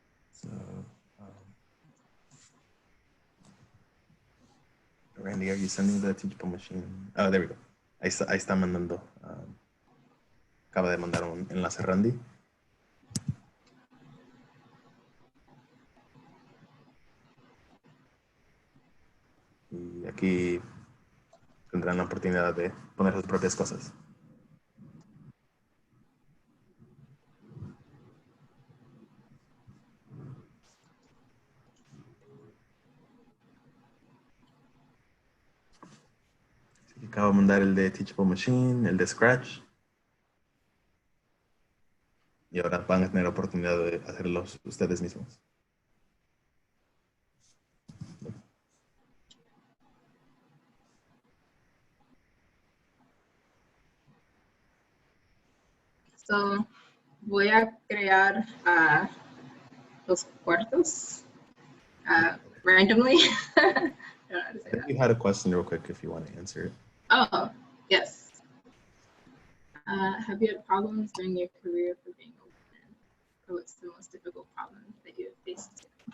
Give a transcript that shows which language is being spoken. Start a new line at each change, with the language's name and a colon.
English: So, Randy, are you sending the Teachable Machine? Oh, there we go.
Spanish: Ahí está mandando. Acaba de mandar un enlace Randy. Y aquí tendrán la oportunidad de poner sus propias cosas. Acabo de mandar el de Teachable Machine, el de Scratch. Y ahora van a tener oportunidad de hacerlos ustedes mismos. So, voy a crear los cuartos randomly.
English: I don't know how to say I think that. you had a question real quick if you want to answer it. Oh, yes. Have you had problems during your career for being a woman? Or what's the most difficult problem that you have faced?